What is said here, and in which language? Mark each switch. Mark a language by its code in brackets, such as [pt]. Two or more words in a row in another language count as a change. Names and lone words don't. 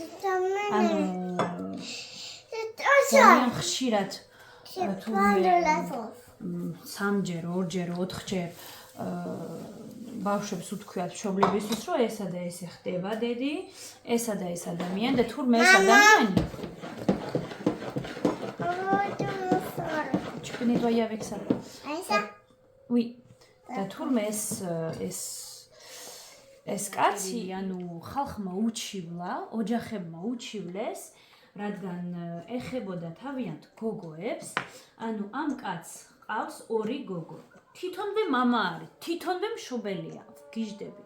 [ka] ძალიან ხშირად თურმე 3-ჯერ, 2-ჯერ, 4-ჯერ ბავშვებს უთქვიათ მშობლებისთვის, რომ ესა და ესე ხდება დედი, ესა და ეს ადამიანი და თურმე ეს ადამიანი [fr] Tu peux nettoyer avec ça. Ça? Oui. [ka] და თურმე ეს კაცი, ანუ ხალხმა უჩივლა, ოჯახებმა უჩივლეს, რადგან ეხებოდა თავიანთ გოგოებს, ანუ ამ კაცს ყავს 2 გოგო. თვითონვე მამა არის, თვითონვე მშობელია, გიждები.